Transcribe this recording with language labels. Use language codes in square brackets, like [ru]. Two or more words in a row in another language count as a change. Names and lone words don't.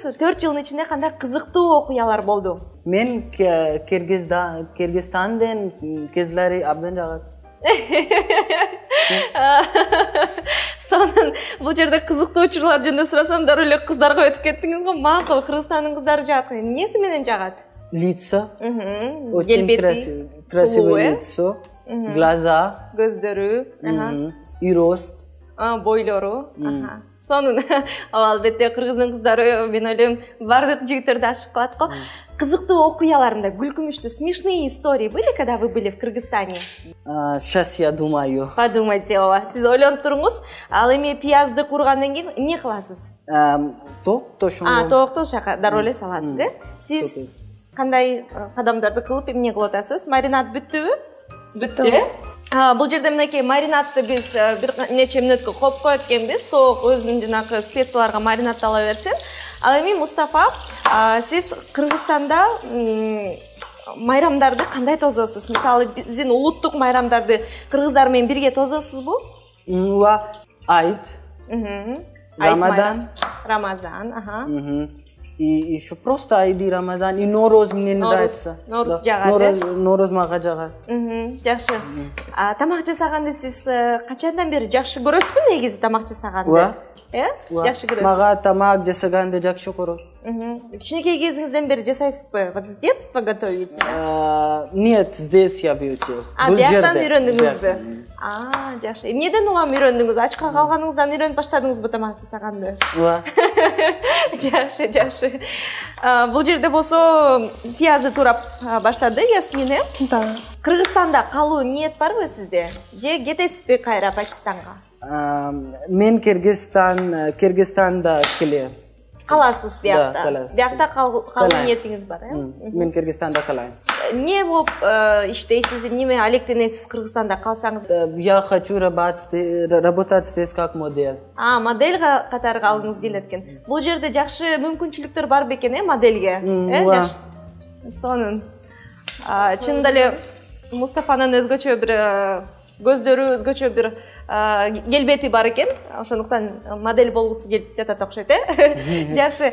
[ky] 4 жылдын ичинде кандай кызыктуу окуялар болду? Мен Кыргызстандын кызлары абдан жагат. Сонун бул жерде кызыктуу учурлар жөнүндө сурасам, дароо эле кыздарга өтүп кеттиңиз го. Макул, Кыргызстандын кыздары жагат. Эмнеси менен жагат? [ru] Лицо. Очень красивое лицо. Глаза. [ky] Көздөрү. [ru] И рост. [ky] Бойлору. Сонун. Албетте кыргыздын кыздары, мен ойлойм, бардык жигиттерди ашык кылат го. Кызыктуу окуяларында, күлкүмүштүү, [ru] смешные истории были, когда вы были в Кыргызстане? Сейчас я думаю. Подумайте, [ky] сиз ойлонуп туруңуз. Ал эми пиязды кургандан кийин эмне кыласыз? Токту дароо эле саласыз, Сиз кандай кадамдарды кылып эмне кылып атасыз? Маринад бүттүбү? Бүттү. Бул жерде мынакей маринадты биз бир нече мүнөткө коюп коет экенбиз. Тоок өзүнүн жанагы специяларга маринадтала берсин. Ал эми Мустафа, сиз Кыргызстанда майрамдарды кандай тососуз? Мисалы, биздин улуттук майрамдарды кыргыздар менен бирге тососузбу? Айт. Рамадан. [ru] И еще просто Айди, Рамазан, и Нороз мне нравится. [ky] Нороз жагат. Нороз мага жагат. Жакшы. Тамак жасаганды сиз качандан бери жакшы көрөсүзбү негизи тамак жасаганды? Жакшы көрөсүз. Мага тамак жасаганды жакшы көрөм. Кичинекей кезиңизден бери жасайсызбы? [ru] Вот с детства готовите? Нет, здесь я бьете. [ky] Бияктан үйрөндүңүзбү? Жакшы. Эмнеден улам үйрөндүңүз? Ачка калганыңыздан үйрөнүп баштадыңызбы тамак жасаганды? Жакшы. Бул жерде болсо пиязды турап баштады Ясмин. Кыргызстанда калуу ниет барбы сизде? Же кетесизби кайра Пакистанга? Мен Кыргызстанда келем. Каласыз биякта? Биякта калуу ниетиңиз бар, Мен Кыргызстанда калайм. Не болуп иштейсиз, неме алектенесиз Кыргызстанда калсаңыз? [ru] Я хочу работать здесь как модель. [ky] Модель катары калгыңыз келет экен. Бул жерде жакшы мүмкүнчүлүктөр бар бекен, моделге? Сонун. Чынында эле Мустафанын өзгөчө бир көздөрү, өзгөчө бир келбети бар экен. Ошондуктан модель болгусу келип жатат окшойт, Жакшы.